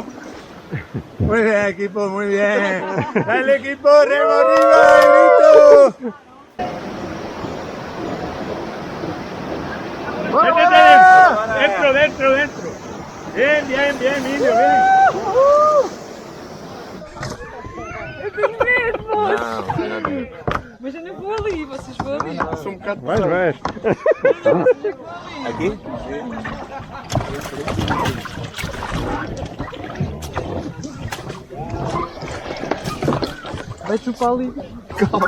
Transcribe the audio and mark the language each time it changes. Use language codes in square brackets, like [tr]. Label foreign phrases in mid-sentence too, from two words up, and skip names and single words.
[es] Muy bien, equipo, muy bien. Dale, equipo, remo arriba, grito. Métete dentro, dentro, dentro. Bien, bien, bien, Emilio, bien. [pt] Eu tenho medo, moço. Mas eu não vou ali, vocês vão ali. Sou um bocado Vais, vais. Aqui? Vai chupar ali. Calma.